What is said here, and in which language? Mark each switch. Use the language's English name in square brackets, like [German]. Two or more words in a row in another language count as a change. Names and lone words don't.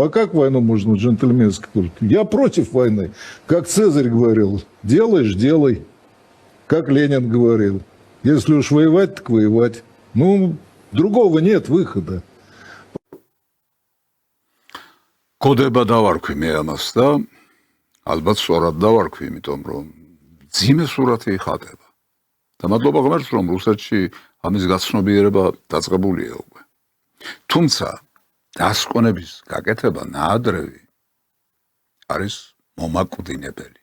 [Russian] А как войну можно джентльменски? Я против войны. Как Цезарь говорил, делаешь – делай. Как Ленин говорил, если уж воевать, так воевать. Ну, другого нет выхода. [Georgian] Կոդեբա დავარქვი მე ამას და ალბათ სწორად დავარქვი, იმიტომ რომ ძიმე სურათი იხატება. და მადლობა ღმერთს, რომ რუსეთში ამის გაცნობიერება დაწყებულია უკვე. თუმცა დასკვნების გაკეთება ნაადრევი არის მომაკვდინებელი.